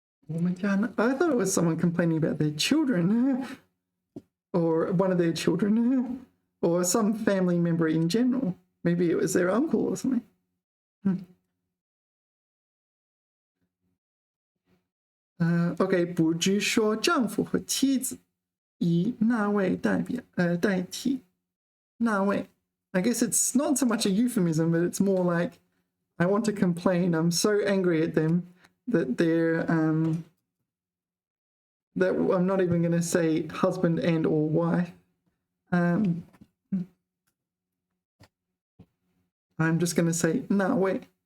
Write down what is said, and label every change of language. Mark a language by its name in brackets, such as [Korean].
[English] I thought it was someone complaining about their children or one of their children or some family member in general. Maybe it was their uncle or something. [Chinese] Okay, 不只说丈夫和妻子，以那位代替那位。 [English] I guess it's not so much a euphemism, but it's more like I want to complain. I'm so angry at them that they're that I'm not even going to say husband and or wife. I'm just going to say 那位。